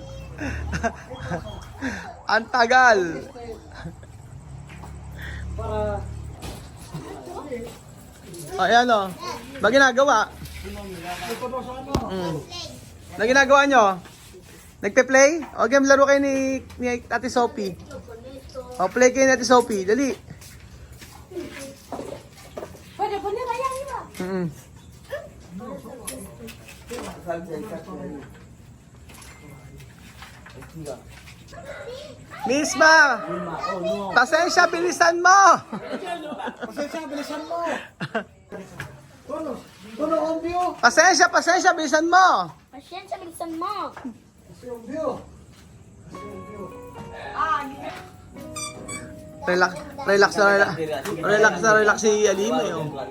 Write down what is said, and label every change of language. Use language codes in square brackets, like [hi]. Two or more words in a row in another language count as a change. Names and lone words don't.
[tl] Ang tagal! Ayan o. Ba ginagawa? Na ginagawa nyo? Nagpe-play? O game, laro kayo ni Ate Sophie. O play kayo ni Ate Sophie. Dali. [es] Pwede poner allá arriba. [tl] Misma! Pasensya, bilisan mo! Pasensya, bilisan mo. Tulo ang view. Pasensya, bilisan mo! Pasensya, bilisan mo. Kasi yung view. Relax si Alima yun.